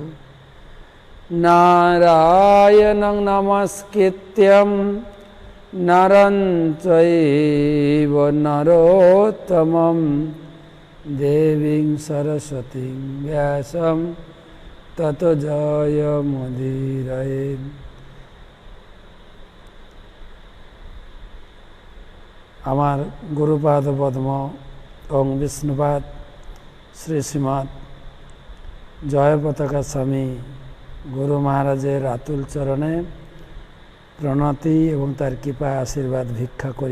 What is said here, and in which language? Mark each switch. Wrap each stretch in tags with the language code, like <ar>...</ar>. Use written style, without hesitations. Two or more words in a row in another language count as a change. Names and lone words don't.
<sa>नारायणं नमस्कृत्यं नरं चैव नरोत्तमं देवीं सरस्वतीं व्यासं ततो जयमुदीरये।</sa> <bn>আমার গুরুপাদ পদ্ম এবং বিষ্ণুপাদ শ্রী শ্রীমৎ জয় পতাকা স্বামী গুরু মহারাজের আতুল চরণে প্রণতি এবং তার কৃপা আশীর্বাদ ভিক্ষা করি।</bn>